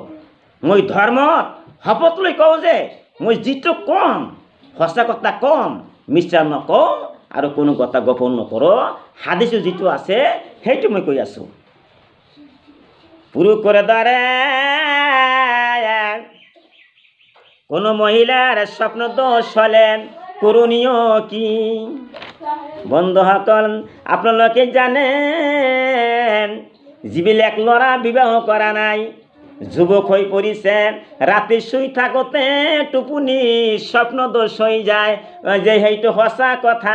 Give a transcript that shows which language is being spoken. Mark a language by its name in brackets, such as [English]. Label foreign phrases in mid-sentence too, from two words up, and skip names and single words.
[Assamese] মই ধৰ্মত শপত লৈ কওঁ যে মই যিটো কম সঁচা কথা কম, মিছা নকওঁ আৰু কোনো কথা গোপন নকৰোঁ। হাদিছৰ যিটো আছে সেইটো মই কৈ আছোঁ। পুৰুষৰ দ্বাৰা কোনো মহিলাৰ স্বপ্ন দোষ হলে করণীয় কি? বন্ধুসকল, আপোনালোকে জানেন যিবিলাক ল'ৰা বিবাহ কৰা নাই, যুৱক হৈ পৰিছে, ৰাতি শুই থাকোঁতে টোপনি স্বপ্ন দোষ হৈ যায়, যে সেইটো সঁচা কথা।